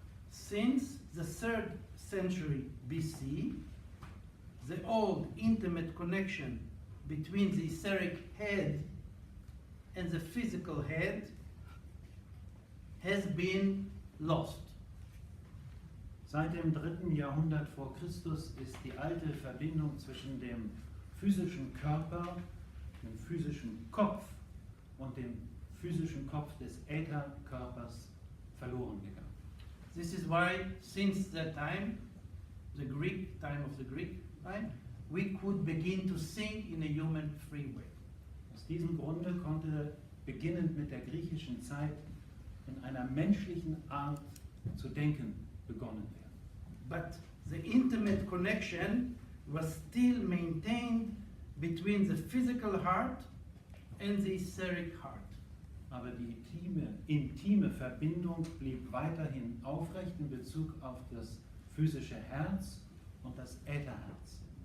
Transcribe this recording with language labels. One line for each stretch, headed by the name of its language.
English: Since the 3rd century BC, the old intimate connection between the etheric head and the physical head has been lost.
German: Seit dem 3. Jahrhundert vor Christus ist die alte Verbindung zwischen dem physischen Körper, dem physischen Kopf und dem physischen Kopf des Ätherkörpers verloren gegangen.
English: This is why, since that time, the Greek time, we could begin to think in a human free way.
German: Aus diesem Grunde konnte beginnend mit der griechischen Zeit in einer menschlichen Art zu denken begonnen werden.
English: But the intimate connection was still maintained between the physical heart and the etheric heart.
German: aber die intime Verbindung blieb weiterhin aufrecht in Bezug auf das physische Herz und das Ätherherz.